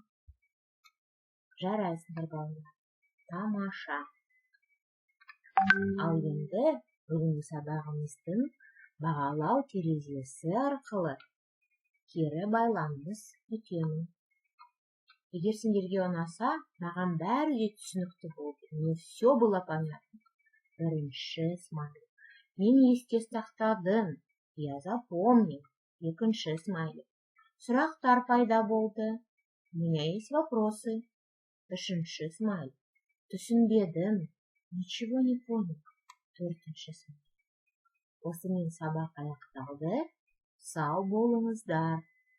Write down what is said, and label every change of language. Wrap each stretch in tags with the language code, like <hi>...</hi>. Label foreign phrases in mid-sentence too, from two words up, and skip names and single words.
<kk>Жарайсыңдар, балалар. Тамаша. Ал енді бүгінгі сабағымыздың бағалау терезесі арқылы кері байланыс өтемін. Егер сендерге ұнаса, маған бәрі де түсінікті болды.</kk> <ru>Мне все было понятно.</ru> <kk>Бірінші смайлик. Мен есте сақтадым.</kk> <ru>Я запомнил.</ru> <kk>Екінші смайлик. Сұрақтар пайда болды.</kk> <ru>У меня есть вопросы.</ru> <kk>Үшінші смайлик. Түсінбедім.</kk> <ru>Ничего не понял.</ru> <kk>Төртінші смайлик. Осымен сабақ аяқталды. Сау болыңыздар.</kk>